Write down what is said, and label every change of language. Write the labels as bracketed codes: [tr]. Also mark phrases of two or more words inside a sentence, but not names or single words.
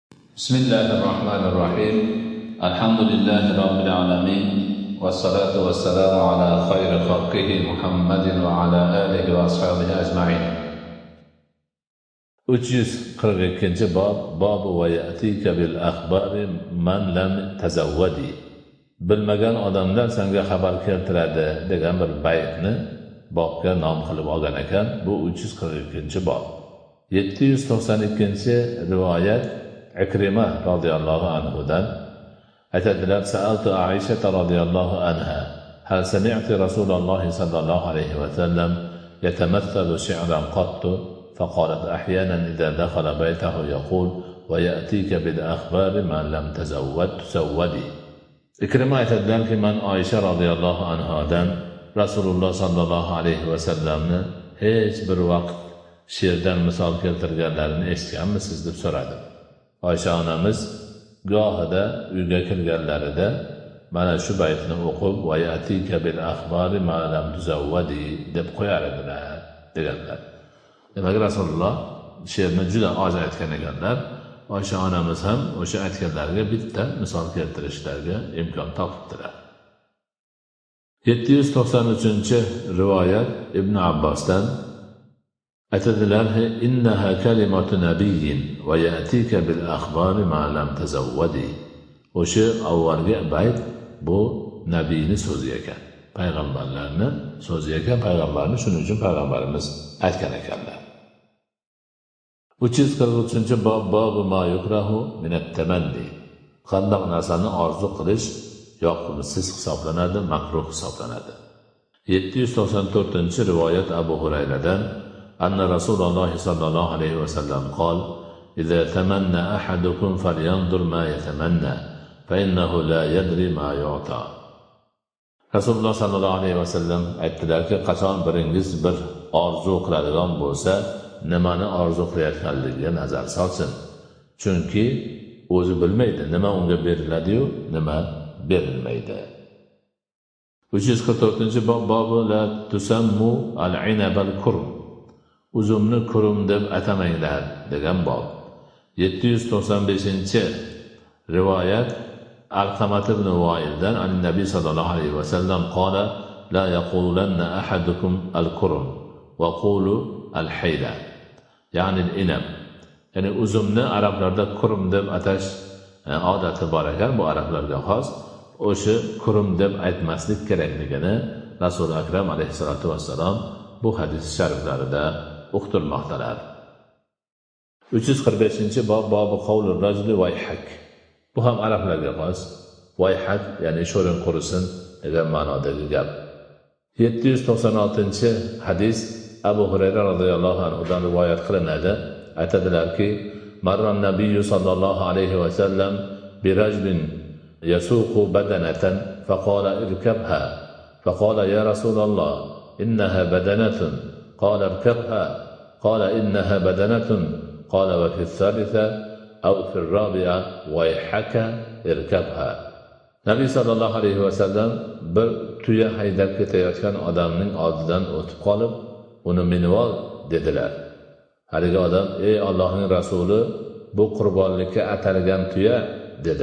[ar] بسم الله الرحمن الرحيم الحمد لله رب العالمين والصلاة والسلام على خير خلقه محمد وعلى آله وأصحابه أجمعين 342 باب ويأتيك بالأخبار من لم تزودي [uz] bilmagan odamlar senga xabar keltiradi degan bir baytni bobga nom qilib olgan ekan. Bu 342-bob. 792 rivoyat Ikrima radhiyallohu anhudan aytadilar: [ar] سألت عائشة رضي الله عنها هل سمعت رسول الله صلى الله عليه وسلم يتمثل شعرا قط فقالت أحيانا إذا دخل بيته يقول ويأتيك بالأخبار ما لم تزود. [uz] Ikrima aytadilarki, men Oysha [ar] radhiyallohu anhodan [uz] Rasululloh [ar] sallallohu alayhi va sallamni [uz] hech bir vaqt she'rdan misol keltirganlarini eshitganmisiz deb so'radim. Oysha onamiz gohida uyga kirganlarida mana shu baytni o'qib [ar] ويأتيك بالأخبار ما لم تزود [uz] deb qo'yar edilar deganlar. Demak, Rasululloh she'rni juda oz aytgan ekanlar. Oysha onamiz ham o'sha aytganlarga bitta misol keltirishlarga imkon topibdilar. 793 Ibn Abbosdan aytadilar: [ar] إنها كلمة نبي ويأتيك بالأخبار ما لم تزود. [uz] O'sha avvalgi bayt bu nabiyni so'zi ekan, payg'ambarlarni so'zi ekan. Payg'ambarni shuning uchun payg'ambarimiz aytgan ekanlar. [ar] 343 bob ما يكره من التمني. [uz] Qandoq narsani orzu qilish yoqimsiz hisoblanadi, makruh hisoblanadi. [ar] 794 rivoyat Abu Hurayradan أن رسول الله صلى الله عليه وسلم قال: "إذا تمنى أحدكم فلينظر ما يتمنى فإنه لا يدري ما يؤتى." [uz] Rasululloh [ar] sallallohu alayhi va sallam [uz] aytdilarki, qachon biringiz bir orzu qiladigan bo'lsa, nimani orzu qilayotganligiga nazar solsin. Chunki o'zi bilmaydi nima unga beriladi-yu, nima berilmaydi. [ar] 344-bob لا تسموا العنب الكرم. [uz] Uzumni kurum deb atamanglar degan bob. [ar] 795 Alqamat ibn Voildan النبي صلى الله عليه وسلم قال لا يقولن أحدكم الكرم وقولوا الحبلة. يعني العنب. [uz] Ya'ni uzumni arablarda kurum deb atash odati bor ekan, bu arablarga xos. O'sha kurum deb aytmaslik kerakligini Rasul akram [ar] alayhisolatu vassalom [uz] bu hadis shariflarida uqtirmoqdalar. [ar] 345 bob قول الرجل ويحك. [uz] Bu ham arablarga xos. Vayhak ya'ni sho'ring qurisin degan ma'nodagi gap. 796 hadis Abu Hurayra radhiyallohu anhudan rivoyat qilinadi. [ar] Aytadilarki, مر النبي صلى الله عليه وسلم برجل يسوق بدنة فقال اركبها فقال يا رسول الله إنها بدنة قال اركبها قال إنها بدنة قال وفي الثالثة أو في الرابعة ويحك اركبها. [uz] Nabiy [ar] sallallohu alayhi va sallam [uz] bir tuya haydab ketayotgan odamning oldidan o'tib qolib, uni minib ol dedilar. Haligi odam: ey Allohning rasuli, bu qurbonlikka atalgan tuya dedi.